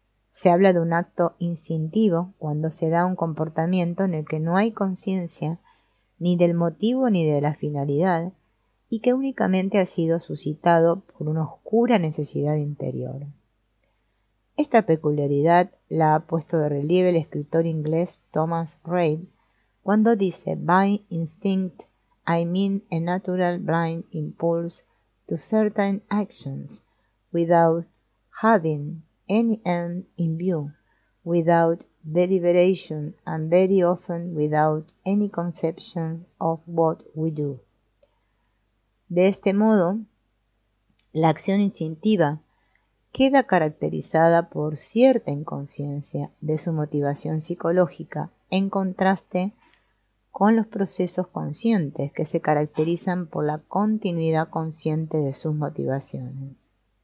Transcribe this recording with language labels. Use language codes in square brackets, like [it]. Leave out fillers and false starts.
[es] Se habla de un acto instintivo cuando se da un comportamiento en el que no hay conciencia ni del motivo ni de la finalidad y que únicamente ha sido suscitado por una oscura necesidad interior. Esta peculiaridad la ha puesto de relieve el escritor inglés Thomas Reid cuando dice [en] «By instinct I mean a natural blind impulse to certain actions without having any end in view, without deliberation, and very often without any conception of what we do. [es] De este modo, la acción instintiva queda caracterizada por cierta inconsciencia de su motivación psicológica, en contraste con los procesos conscientes que se caracterizan por la continuidad consciente de sus motivaciones.